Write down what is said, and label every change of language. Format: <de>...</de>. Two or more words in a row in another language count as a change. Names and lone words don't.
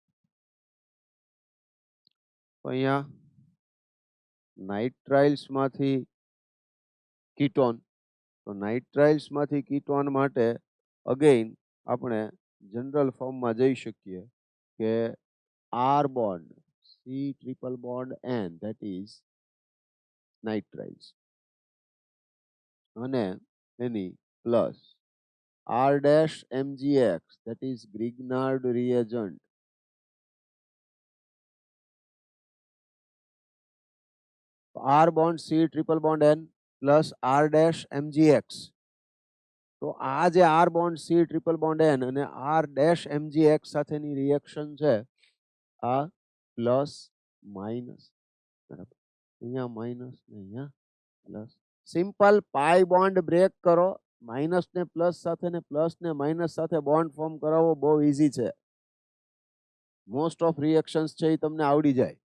<gu>તો અહીંયા નાઇટ્રાઇલ્સ માંથી કીટોન, તો નાઇટ્રાઇલ્સ માંથી કીટોન માટે અગેઇન આપણે જનરલ ફોર્મમાં જઈ શકીએ કે</gu> <en>R bond C triple bond N, that is nitriles.</en> <gu>અને એની પ્લસ</gu> <en>R dash MgX, that is Grignard reagent. R bond C triple bond N plus R dash MgX.</en> <gu>તો આ જે</gu> <en>R bond C triple bond N</en> <gu>અને</gu> <en>R dash MgX</en> <gu>સાથેની રિએક્શન છે આ</gu> <en>plus minus,</en> <gu>બરાબર, અહીંયા માઇનસ ને અહીંયા પ્લસ.</gu> <en>simple pi bond break</en> <gu>કરો, માઇનસ ને પ્લસ સાથે ને પ્લસ ને માઇનસ સાથે</gu> <en>bond form</en> <gu>કરાવવો બહુ ઈઝી છે.</gu> <en>most of reactions</en> <gu>છે એ તમને આવડી જાય.</gu>